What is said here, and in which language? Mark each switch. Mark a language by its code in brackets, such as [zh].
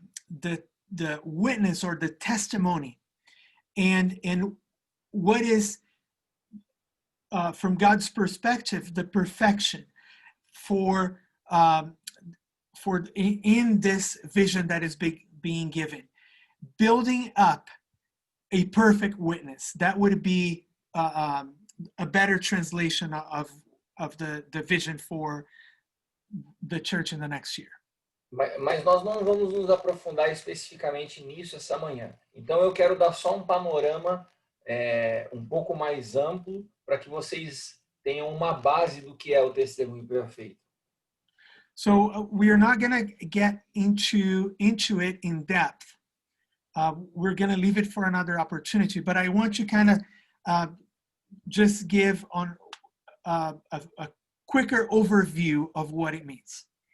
[en] the witness or the testimony, and what is from God's perspective the perfection for in this vision that is being given, building up a perfect witness. That would be a better translation of the vision for the church in the next year. [pt] Mas nós não vamos nos aprofundar especificamente nisso essa manhã. Então eu quero dar só um panorama um pouco mais amplo para que vocês tenham uma base do que é o testemunho perfeito. [en] So we are not going to get into it in depth. We're going to leave it for another opportunity. But I want to kind of just give on a quicker overview of what it means.